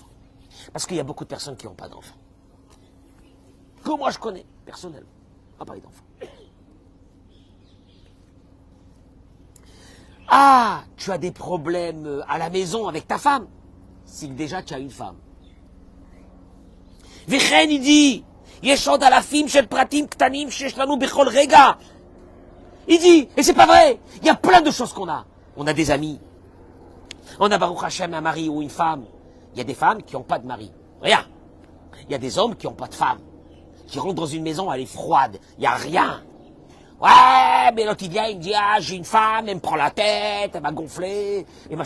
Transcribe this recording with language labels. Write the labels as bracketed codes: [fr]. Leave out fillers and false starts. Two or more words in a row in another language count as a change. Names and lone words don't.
[fr] Parce qu'il y a beaucoup de personnes qui n'ont pas d'enfants. Que moi je connais, personnellement, pas parler d'enfants. Ah, tu as des problèmes à la maison avec ta femme. Si déjà tu as une femme. Vechen, il dit, [he] יש עוד אלפים של פרטים קטנים שיש לנו בכל רגע. [fr] Il dit, et c'est pas vrai, il y a plein de choses qu'on a. On a des amis. On a [he] ברוך השם [fr] un mari ou une femme. Il y a des femmes qui n'ont pas de mari. Rien. Il y a des hommes qui n'ont pas de femme. Qui rentrent dans une maison, elle est froide. Il n'y a rien. Ouais, mais l'autre il vient, il me dit, j'ai une femme, elle me prend la tête, elle m'a gonflé, et machin.